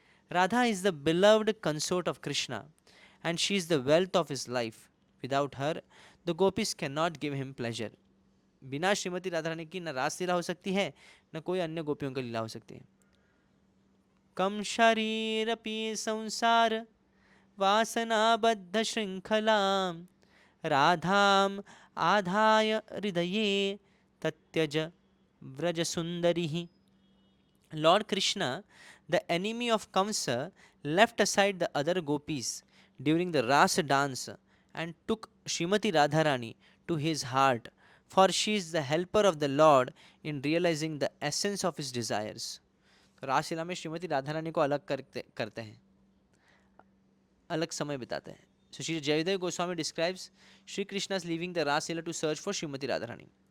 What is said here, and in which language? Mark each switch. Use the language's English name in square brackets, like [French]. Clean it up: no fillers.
[English] Radha is the beloved consort of Krishna, and she is the wealth of his life. Without her, the gopis cannot give him pleasure. [Hindi] बिना श्रीमती राधा रानी की न रास लीला हो सकती है, न कोई अन्य गोपियों की लीला हो सकती है. [Sanskrit] कम शरीर पी संसार वासनाबद्ध श्रृंखलाम राधाम आधाय हृदये तत्यज Vraja Sundarihi. [English] Lord Krishna, the enemy of Kamsa, left aside the other gopis during the Rasa dance and took Srimati Radharani to his heart, for she is the helper of the Lord in realizing the essence of his desires. [Hindi] तो रासलीला में श्रीमती राधारानी को अलग करते हैं, अलग समय बिताते हैं. [English] So Shri Jayadev Goswami describes Shri Krishna's leaving the Raslila to search for Srimati Radharani.